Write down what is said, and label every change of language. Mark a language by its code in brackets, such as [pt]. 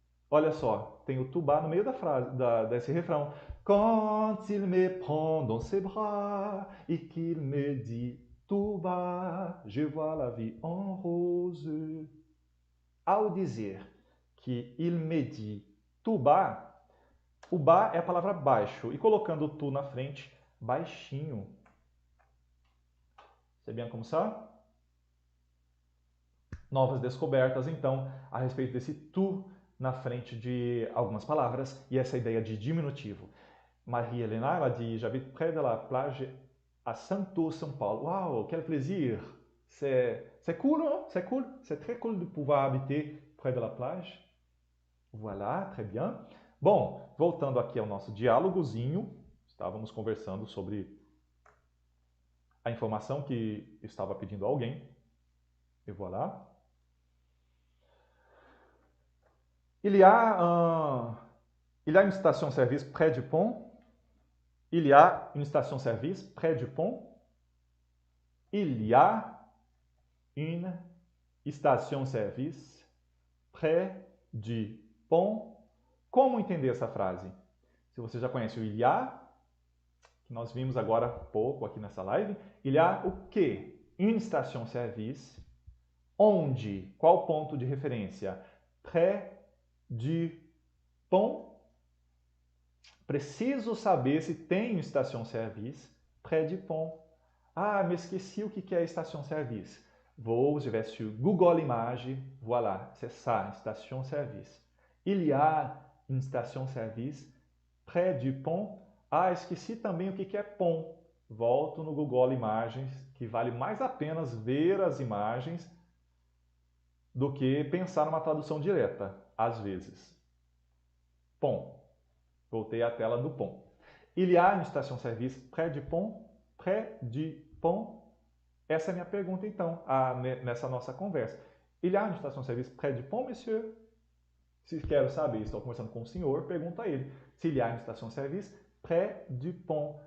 [pt] Olha só, tem o tout bas no meio da frase, desse refrão. [fr] Quand il me prend dans ses bras et qu'il me dit tout bas, je vois la vie en rose. [pt] Ao dizer que [fr] il me dit tout bas, [pt] o ba é a palavra baixo, e colocando o tu na frente, baixinho. [fr] C'est bien como ça? [pt] Novas descobertas, então, a respeito desse tu na frente de algumas palavras, e essa ideia de diminutivo. [fr] Maria Helena, [pt] ela diz, [fr] j'habite près de la plage à Santos, São Paulo. Uau, quel plaisir! C'est cool, non? C'est cool? C'est très cool de pouvoir habiter près de la plage. Voilà, très bien. [pt] Bom, voltando aqui ao nosso diálogozinho, estávamos conversando sobre a informação que estava pedindo a alguém. [fr] Et voilà. Il y a une station-service près du pont. Il y a une station-service près du pont. Il y a une station-service près du pont. [pt] Como entender essa frase? Se você já conhece o il y a, que nós vimos agora há pouco aqui nessa live, il y a o quê? Une station-service. Onde? Qual ponto de referência? [fr] Près du pont. [pt] Preciso saber se tem uma station-service [fr] près du pont. [pt] Ah, me esqueci o que é station-service. [fr] Je vais sur Google Images. Voilà, c'est ça, station-service. Il y a une station-service près du pont. [pt] Ah, esqueci também o que é pont. Volto no Google Imagens, que vale mais apenas ver as imagens do que pensar numa tradução direta, às vezes. Pont. Voltei à tela do pont. [fr] Il y a une station-service près du pont? Près du pont? [pt] Essa é a minha pergunta, então, nessa nossa conversa. [fr] Il y a une station-service près du pont, monsieur? [pt] Se quero saber, estou conversando com o senhor, pergunto a ele. [fr] S'il y a une station-service près du pont?